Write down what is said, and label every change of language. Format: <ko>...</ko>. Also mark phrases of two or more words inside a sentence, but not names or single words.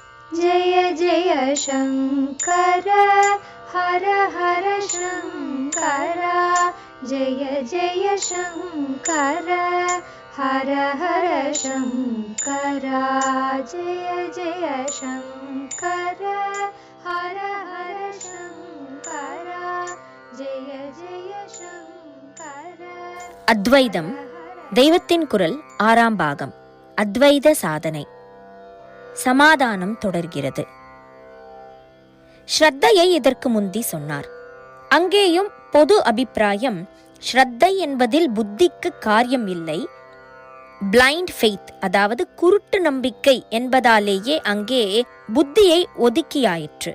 <sa>जय जय शङ्कर हर हर शङ्कर जय जय शङ्कर हर हर शङ्कर जय जय शङ्कर हर हर शङ्कर जय जय शङ्कर.</sa> <ta>அத்வைதம் தெய்வத்தின் குரல் 6ஆம் பாகம். அத்வைத சாதனை. சமாதானம் தொடர்கிறது. ஸ்ரத்தையை இதற்கு முந்தி சொன்னார். அங்கேயும் பொது அபிப்பிராயம் ஸ்ரத்தை என்பதில் புத்திக்கு காரியம் இல்லை,</ta> <en>blind faith,</en> <ta>அதாவது குருட்டு நம்பிக்கை என்பதாலேயே அங்கே புத்தியை ஒதுக்கியாயிற்று.</ta>